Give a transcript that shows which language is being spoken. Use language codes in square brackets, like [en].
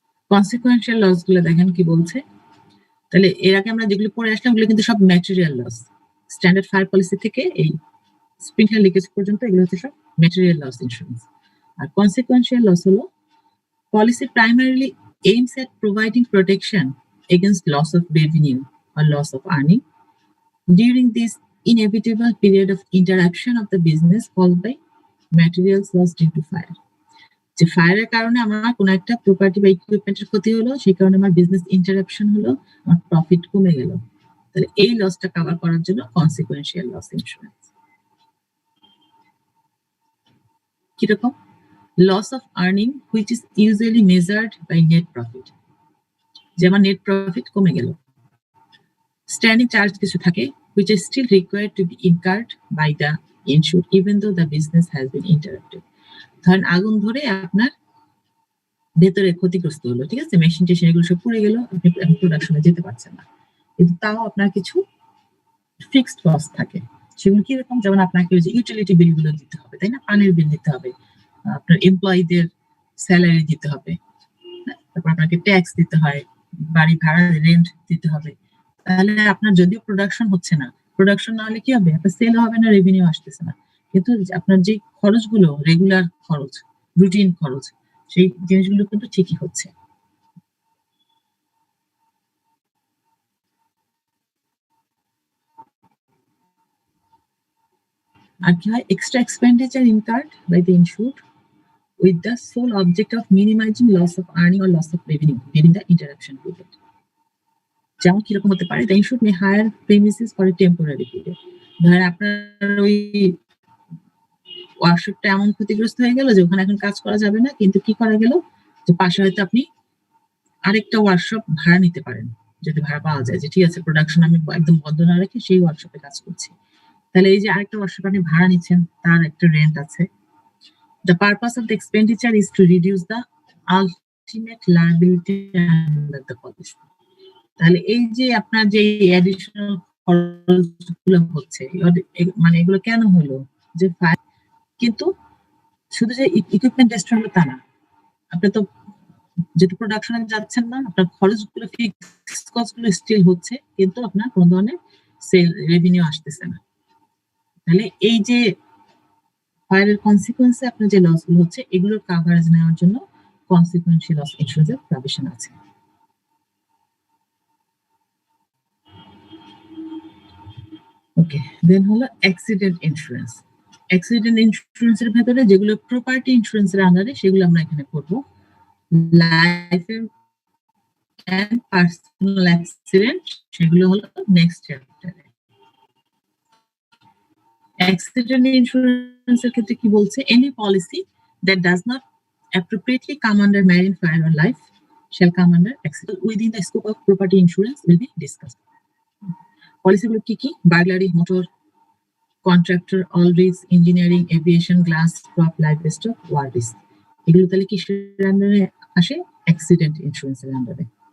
[bn] Consequential loss গুলো দেখেন কি বলছে। তাহলে এর আগে আমরা যেগুলো পড়ে আসলাম ওগুলো কিন্তু সব material loss. Standard fire policy থেকে এই স্প্রিংকলার লিকেজ পর্যন্ত এগুলো হচ্ছে সব ম্যাটেরিয়াল লস ইন্স্যুরেন্স। আর কনসিকুয়েন্সিয়াল লস হলো policy [en] Primarily aims at providing protection against loss of revenue or loss of earning during this inevitable period of interruption of the business caused by materials lost due to fire. [bn] যে ফায়ারের কারণে আমার কোনো একটা property বা ইকুইপমেন্টের ক্ষতি হলো, সেই কারণে আমার বিজনেস ইন্টারাপশন হলো, আমার প্রফিট কমে গেল, তাহলে এই লসটা কভার করার জন্য কনসিকুয়েন্সিয়াল লস ইন্স্যুরেন্স। [en] কিরকম? Loss of earning which is usually measured by net profit, [bn] যে আমার নেট প্রফিট কমে গেল। [en] standing charge [bn] কিছু থাকে [en] which is still required to be incurred by the insured even though the business has been interrupted. [bn] ধরেন আগুন ধরে আপনার ভেতরে ক্ষতিগ্রস্ত হলো, ঠিক আছে, মেশিন টেশিন এগুলো সব পুড়ে গেল, আপনি প্রোডাকশনে যেতে পারছেন না, কিন্তু তাও আপনার কিছু ফিক্সড কস্ট থাকে। সেগুলো কিরকম? যেমন আপনাকে ওই যে ইউটিলিটি বিল গুলো দিতে হবে, তাই না, পানির বিল দিতে হবে, আপনার এমপ্লয়ীদের স্যালারি দিতে হবে, তারপর আপনাকে ট্যাক্স দিতে হয়, বাড়ি ভাড়া রেন্ট দিতে হবে। তাহলে আপনার যদিও প্রোডাকশন হচ্ছে না, প্রোডাকশন না হলে কি হবে, আপনার সেল হবে না, রেভিনিউ আসতেছে না, কিন্তু আপনার যে খরচগুলো রেগুলার খরচ, রুটিন খরচ, সেই জিনিসগুলো কিন্তু ঠিকই হচ্ছে। আর কি হয়, [en] Extra expenditure incurred by the insured with the sole object of minimizing loss of earning or loss of revenue during the interruption period. [bn] যেমন কিরকম হতে পারে, [en] the insured may hire premises for a temporary period. [bn] ধরেন আপনার ওই ওয়ার্কশপটা এমন ক্ষতিগ্রস্ত হয়ে গেল যে ওখানে এখন কাজ করা যাবে না, কিন্তু কি করা গেল যে পাশে হয়তো আপনি আরেকটা ওয়ার্কশপ ভাড়া নিতে পারেন, যদি ভাড়া পাওয়া যায় যে ঠিক আছে প্রোডাকশন আমি একদম বন্ধ না রেখে সেই ওয়ার্কশপে কাজ করছি, তাহলে এই যে আরেকটা ওয়ার্কশপ আপনি ভাড়া নিচ্ছেন তার একটা রেন্ট আছে। [en] The purpose of the expenditure is to reduce the ultimate liability under the policy. [bn] তাহলে এই যে আপনার যে অ্যাডিশনাল খরচগুলো হচ্ছে মানে এগুলো কেন হলো, যে কিন্তু শুধু যে ইকুইপমেন্ট ডিস্ট্রয় হলো তা না, আপনি তো যেহেতু প্রোডাকশনে যাচ্ছেন না, আপনার খরচগুলো ফিক্সড কস্টগুলো স্টিল হচ্ছে, কিন্তু আপনার কোনো ধরনের সেল রেভিনিউ আসতেছে না। তাহলে এই যে ফায়ারের কনসিকুয়েন্সে আপনার যে লসগুলো হচ্ছে এগুলোর কাভারেজ নেওয়ার জন্য কনসিকুয়েন্সিয়াল লস ইন্স্যুরেন্সের প্রভিশন আছে। ওকে, দেন হলো অ্যাক্সিডেন্ট ইন্স্যুরেন্স। অ্যাক্সিডেন্ট ইন্স্যুরেন্সের ভেতরে যেগুলো প্রপার্টি ইন্স্যুরেন্সের আন্ডারে সেগুলো আমরা এখানে করবো। লাইফ এন্ড পার্সোনাল অ্যাক্সিডেন্ট সেগুলো হলো নেক্সট চ্যাপ্টারে। অ্যাক্সিডেন্ট ইন্স্যুরেন্সের ক্ষেত্রে কি বলছে, [en] Any policy that does not appropriately come under marine, fire or life shall come under accident within the scope of property insurance will be discussed. [bn] পলিসিগুলো কি কি, burglary, motor, contractor, all risk, engineering, aviation, glass, crop, life stock, war risk, এগুলো তাহলে কিসের আন্ডারে আসে, accident ইন্স্যুরেন্সের আন্ডারে।